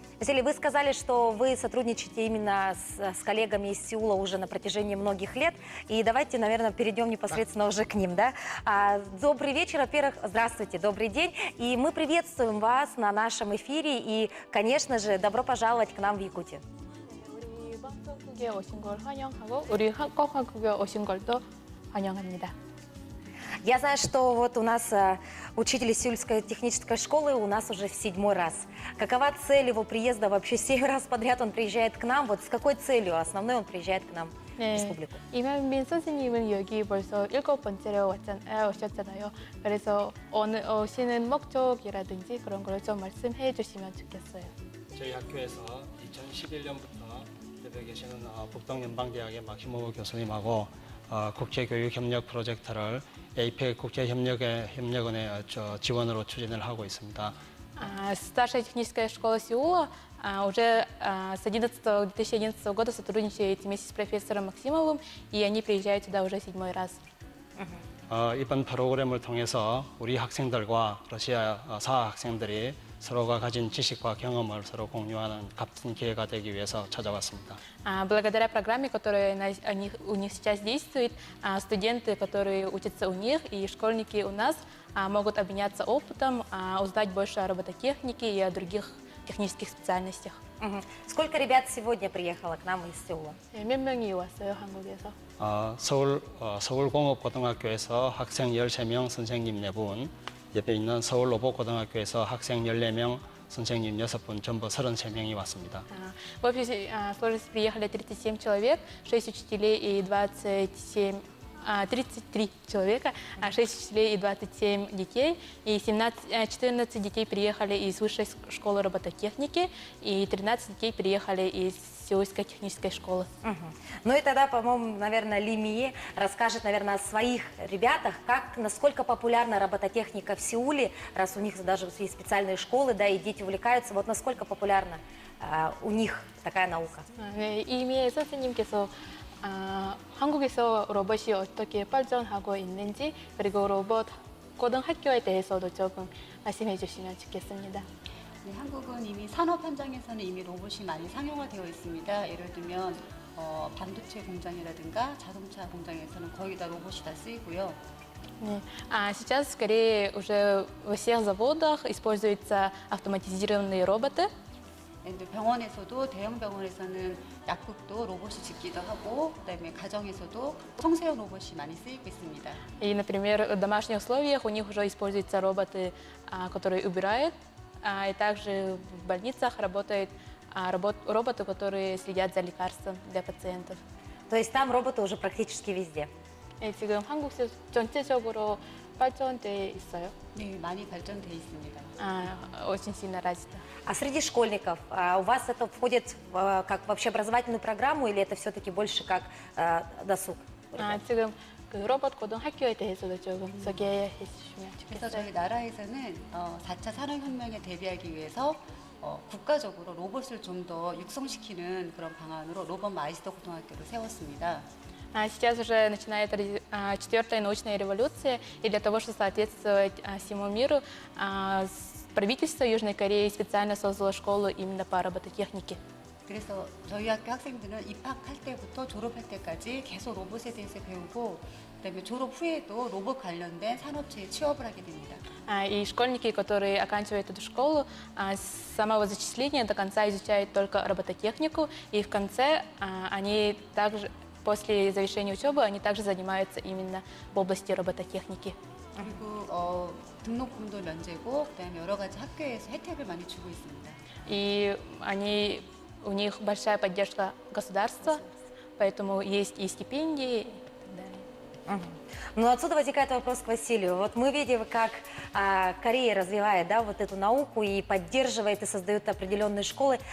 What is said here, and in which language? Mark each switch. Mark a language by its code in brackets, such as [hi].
[ru] Василий, вы сказали, что вы сотрудничаете именно с коллегами из Сеула уже на протяжении многих лет. И давайте, наверное, перейдем непосредственно уже к ним. Да? Добрый вечер, во-первых, здравствуйте, добрый день. И мы приветствуем вас на нашем эфире. И, конечно же, добро пожаловать к нам в Якутию. [ko] 방송국에 오신 걸 환영하고 우리 한국에 오신 걸도 환영합니다. [ru] Я знаю, что у нас учитель Сеульской технической школы у нас уже в 7-й раз. Какова цель его приезда? Вообще 7 раз подряд он приезжает к нам. С какой целью основной он приезжает к нам? республику? [ko] 이만민 선생님은 여기 벌써 7번째로 오셨잖아요. 그래서 오시는 목적이라든지 그런 걸 좀 말씀해 주시면 좋겠어요. 저희 학교에서 2011년부터 옆에 계시는 북동연방대학의 마키모토 교수님하고 국제교육협력 프로젝트를 APEC 국제협력원의 지원으로 추진을 하고 있습니다. [ru] Старшая техническая школа Сеула уже с 2011 года сотрудничает вместе с профессором Максимовым, и они приезжают сюда уже 7й раз. [ko] 이번 프로그램을 통해서 우리 학생들과 러시아 사학 학생들이 서로가 가진 지식과 경험을 서로 공유하는 값진 기회가 되기 위해서 찾아왔습니다. [ru] Благодаря программе, которая у них сейчас действует, студенты, которые учатся у них, и школьники у нас могут обменяться опытом, узнать больше о робототехнике и о других технических специальностях. Сколько ребят сегодня приехало к нам из Сеула? [ko] 몇 명이 왔어요, 한국에서? 서울고등학교에서 학생 13명, 선생님 4분, 옆에 있는 서울로봇고등학교에서 학생 14명, 선생님 6분, 전부 33명이 왔습니다. [ru] В общей сложности приехали 37 человек, 6 учителей и 33 человека, 6 учителей и 27 детей, и 14 детей приехали из высшей школы робототехники, и 13 детей приехали из Сеульской технической школы. Ну и тогда, по-моему, наверное, Лимие расскажет, наверное, о своих ребятах, насколько популярна робототехника в Сеуле, раз у них даже есть специальные школы, да, и дети увлекаются, вот насколько популярна у них такая наука? [ko] 네, 이미 선생님께서 한국에서 로봇이 어떻게 발전하고 있는지, 그리고 로봇 고등학교에 대해서도 조금 말씀해 주시면 좋겠습니다. 네, 한국은 이미 산업 현장에서는 이미 로봇이 많이 상용화되어 있습니다. 예를 들면 반도체 공장이라든가 자동차 공장에서는 거의 다 로봇이 다 쓰이고요. 네. [ru] Сейчас скорее уже во всех заводах используются автоматизированные роботы. [ko] 병원에서도 대형 병원에서는 약국도 로봇이 짓기도 하고, 그다음에 가정에서도 청소용 로봇이 많이 쓰이고 있습니다. [ru] И, например, в домашних условиях у них уже используются роботы, которые убирают, и также в больницах работают роботы, которые следят за лекарством для пациентов. То есть там роботы уже практически везде. [ko] 지금 한국 전체적으로 발전돼 있어요. 네, 많이 발전돼 있습니다. [ru] Очень сильно развито. А среди школьников у вас это входит как в общеобразовательную программу или это все-таки больше как досуг? [ko] 지금 그 로봇 고등학교에 대해서도 조금 소개해 주시면 그래서 저희 나라에서는 4차 산업혁명에 대비하기 위해서 국가적으로 로봇을 좀 더 육성시키는 그런 방안으로 로봇 마이스터 고등학교를 세웠습니다. [ru] Сейчас уже начинает 4-я научная революция, и для того, чтобы соответствовать всему миру, правительство Южной Кореи специально создало школу именно по робототехнике. [ko] 그래서 저희 학교 학생들은 입학할 때부터 졸업할 때까지 계속 로봇에 대해서 배우고, 그다음에 졸업 후에도 로봇 관련된 산업체에 취업을 하게 됩니다. [ru] И школьники, которые оканчивают эту школу, с самого зачисления до конца изучают только робототехнику, и в конце они также, после завершения учебы, они также занимаются именно в области робототехники. [ko] 그리고 등록금도 면제고, 그다음에 여러 가지 학교에서 혜택을 많이 주고 있습니다. [ru] И у них большая поддержка государства, поэтому есть и стипендии и так далее. Ну, отсюда возникает вопрос к Василию. Вот мы видим, как Корея развивает, да, вот эту науку и поддерживает, и создает определенные школы.